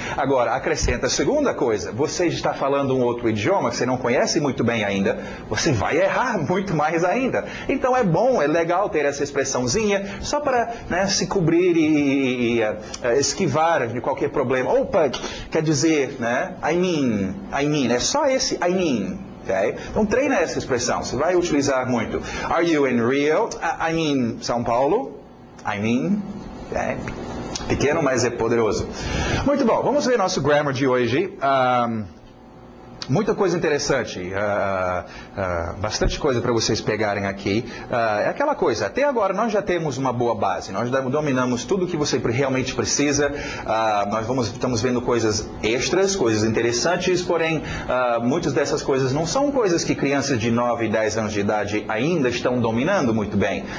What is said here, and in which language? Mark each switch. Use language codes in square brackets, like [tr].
[pt] Agora, acrescenta a segunda coisa, você está falando um outro idioma que você não conhece muito bem ainda, você vai errar muito mais ainda. Então é bom, é legal ter essa expressãozinha, só para, né, se cobrir e esquivar de qualquer problema. Opa, quer dizer, né? I mean, é só esse I mean. Okay? Então treina essa expressão, você vai utilizar muito. [en] Are you in Rio? I mean São Paulo. I mean, okay? [pt] Pequeno, mas é poderoso. Muito bom, vamos ver nosso grammar de hoje. Muita coisa interessante, bastante coisa para vocês pegarem aqui. É aquela coisa, até agora nós já temos uma boa base, nós dominamos tudo o que você realmente precisa, estamos vendo coisas extras, coisas interessantes, porém, muitas dessas coisas não são coisas que crianças de 9 e 10 anos de idade ainda estão dominando muito bem.